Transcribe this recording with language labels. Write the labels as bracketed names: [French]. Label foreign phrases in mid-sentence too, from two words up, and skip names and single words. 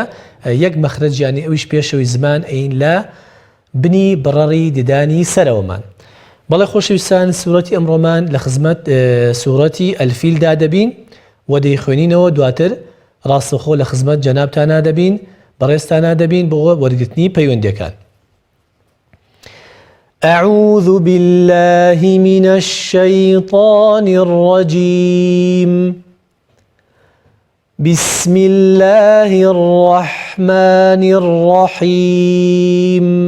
[Central Kurdish] یەک مەخرەجیانی ئەویش پێشەوەی زمان ئەین لە بنی بڕەڕی ددانی سەرەوەمان بەڵێ خۆشەویستان سوورەتی ئەمڕۆمان لە خزمەت سوورەتی ئەلفیلدا دەبین و دەیخوێنینەوە دواتر ڕاستەخۆ لە خزمەت جەنابتانە دەبین بەڕێستانە دەبین بۆ وەرگرتنی پەیوەندیەکان [Arabic] أعوذ بالله من الشيطان الرجيم بسم الله الرحمن الرحيم